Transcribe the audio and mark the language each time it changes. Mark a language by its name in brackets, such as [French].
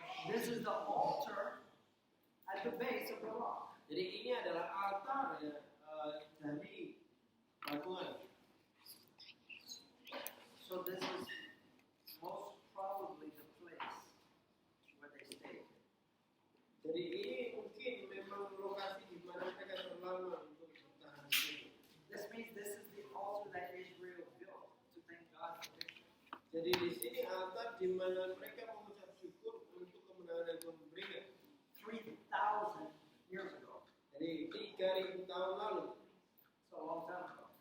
[English] This is the altar at the base of the rock. [Indonesian] Jadi ini adalah altar ya, dari batuan. [English] So this is most probably the place where they stayed. [Indonesian] Jadi ini mungkin memang lokasi di mana mereka terlama untuk bertahan di situ. [English] This means this is the altar that Israel built to thank God for victory. [Indonesian] Jadi di sini altar di mana mereka mengucap syukur untuk kemenangan yang Tuhan berikan. [English] 3,000 years ago. [Indonesian] Jadi 3.000 tahun lalu. [English] So a long time ago.